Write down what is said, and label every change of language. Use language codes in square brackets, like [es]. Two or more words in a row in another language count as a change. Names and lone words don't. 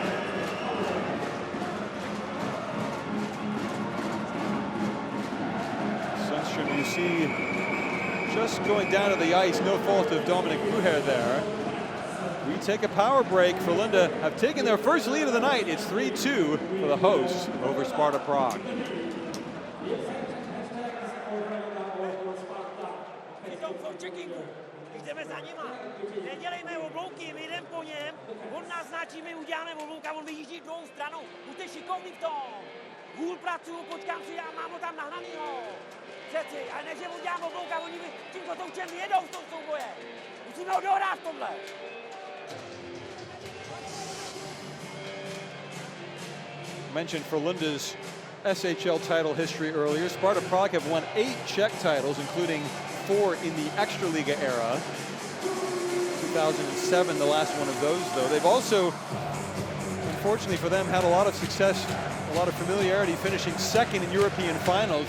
[en] Sundstrom, you see, just going down to the ice, no fault of Dominic Uher there. We take a power break. Frölunda have taken their first lead of the night. It's 3-2 for the hosts over Sparta Prague. [cs] Jdeme za nima. Nedělejme oblouky, my jdeme po něm. On nás značí, my uděláme oblouka, on vyjíždí druhou stranu. Buďte šikovný v tom. Hůl pracuju, počkám si, já mám ho tam nahnanýho. Přeci, ale než je udělám oblouka, oni tímto toučem jedou v tom souboje. Musíme ho dohrát v tomhle. [en] Mentioned Frölunda's SHL title history earlier. Sparta Prague have won 8 Czech titles, including 4 in the Extraliga era. 2007, the last one of those, though. They've also, unfortunately for them, had a lot of success, a lot of familiarity, finishing second in European finals.